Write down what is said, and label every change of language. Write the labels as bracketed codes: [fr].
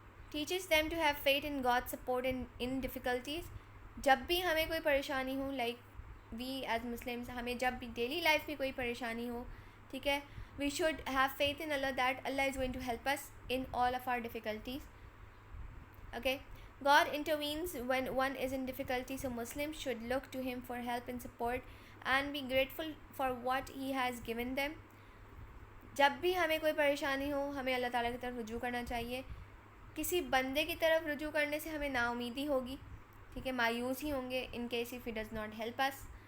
[en] Teaches them to have faith in God support in difficulties. [ur] جب بھی ہمیں کوئی پریشانی ہو، [en] like we as Muslims, [ur] ہمیں جب بھی ڈیلی لائف میں کوئی پریشانی ہو، ٹھیک ہے، [en] We should have faith in Allah that Allah is going to help us in all of our difficulties. Okay. God intervenes when one is in difficulty, so Muslims should look to him for help and support and be grateful for what he has given them. [ur] جب بھی ہمیں کوئی پریشانی ہو، ہمیں اللہ تعالیٰ کی طرف رجوع کرنا چاہیے. کسی بندے کی طرف رجوع کرنے سے ہمیں نا امیدی ہوگی، ٹھیک ہے، مایوس ہی ہوں گے [en] In case if he does not help us.